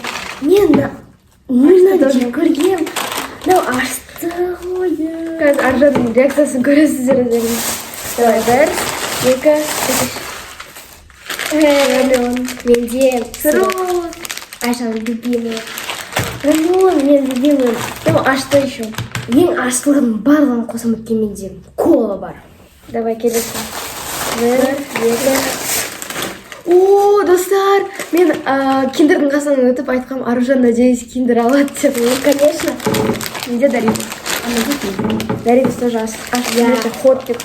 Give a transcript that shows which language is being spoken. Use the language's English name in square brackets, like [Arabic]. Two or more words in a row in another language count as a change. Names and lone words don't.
[Kazakh] Мен мына жеп көргем. Мынау ашты ғой. Қазір Аружанның реакциясын көресіздер өздеріңіз. Давай, бір, екі, үш. Менде Сырок. Айшаның любимый. Мен любимый. [Russian] Ну, а что еще? [Kazakh] Ең аштылығының барлығын қосам өткен менде кола бар. Давай, келесі. Бір, екі. О, достар, мен киндердің қасынан өтіп айтқам, Аружан, надеюсь, киндер алады деп. [Russian] Ну, конечно. [Kazakh] Менде Доритос. Доритос тоже аш хот деп.